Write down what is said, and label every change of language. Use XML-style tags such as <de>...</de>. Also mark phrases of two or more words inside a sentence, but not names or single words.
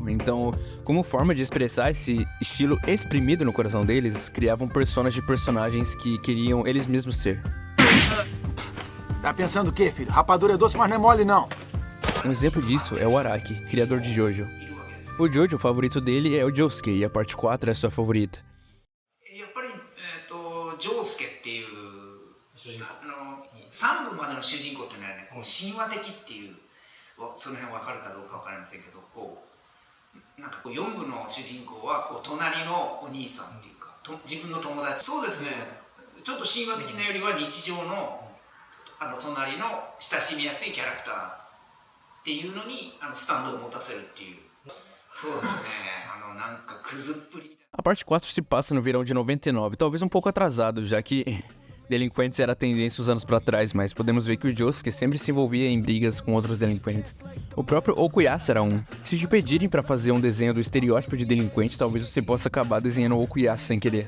<pt>Então, como forma de expressar esse estilo exprimido no coração deles, criavam personas de personagens que queriam eles mesmos ser. Tá pensando o quê, filho? Rapadura é doce, mas não é mole, não. Um exemplo disso é o Araki, criador de Jojo. O Jojo, o favorito dele é o Josuke, e a parte 4 é a sua favorita.</pt> <ja>ジョウスケっていう3部までの主人公っていうのはね、こう神話的っていう、その辺分かるかどうか分かりませんけど、こうなんかこう4部の主人公はこう隣のお兄さんっていうか、自分の友達、そうですね、ちょっと神話的なよりは日常の隣の親しみやすいキャラクターっていうのにスタンドを持たせるっていう。そうですね、なんかクズっぷりみたいな。</ja> <pt>A parte 4 se passa no verão de 99, talvez um pouco atrasado, já que delinquentes era tendência uns anos pra trás, mas podemos ver que o Josuke sempre se envolvia em brigas com outros delinquentes. O próprio Okuyasu era um. Se te pedirem pra fazer um desenho do estereótipo de delinquente, talvez você possa acabar desenhando o Okuyasu sem querer.</pt>